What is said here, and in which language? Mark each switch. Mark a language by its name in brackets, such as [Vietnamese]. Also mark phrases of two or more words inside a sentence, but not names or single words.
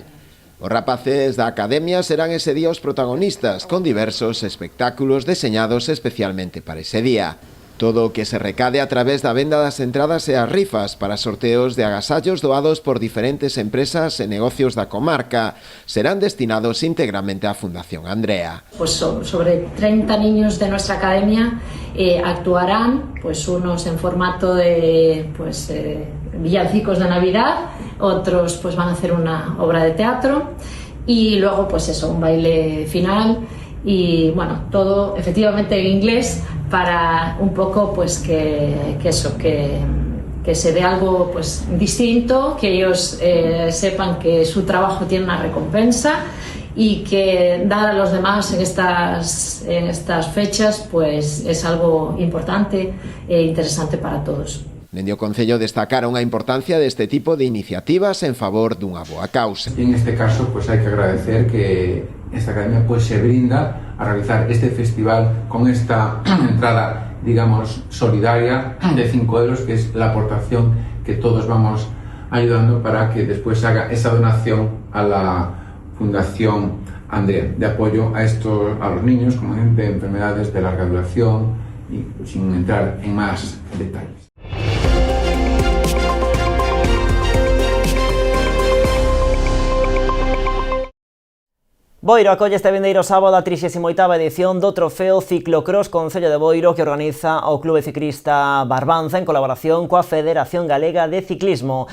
[Galician] Os rapaces da Academia serán ese día os protagonistas, con diversos espectáculos deseñados especialmente para ese día. Todo o que se recade a través da venda das entradas e as rifas para sorteos de agasallos doados por diferentes empresas e negocios da comarca serán destinados íntegramente á Fundación Andrea. [Spanish] Pues sobre 30 niños de nuestra academia actuarán, pues unos en formato de villancicos de Navidad, otros pues van a hacer una obra de teatro y luego pues eso, un baile final y bueno, todo efectivamente en inglés para un poco pues que se vea algo pues distinto, que ellos sepan que su trabajo tiene una recompensa y que dar a los demás en estas fechas pues es algo importante e interesante para todos. [Galician] Dende o Concello destacaron a importancia deste tipo de iniciativas en favor dunha boa causa. [Spanish] En este caso, pues hay que agradecer que esta academia pues se brinda a realizar este festival con esta entrada, digamos, solidaria de 5 euros, que es la aportación que todos vamos ayudando para que después haga esa donación a la Fundación Andrea, de apoyo a los niños con enfermedades de larga duración y sin entrar en más detalles. [Galician] Boiro acolle este vindeiro sábado a 38ª edición do Trofeo Ciclocross Concello de Boiro que organiza o Clube Ciclista Barbanza en colaboración coa Federación Galega de Ciclismo.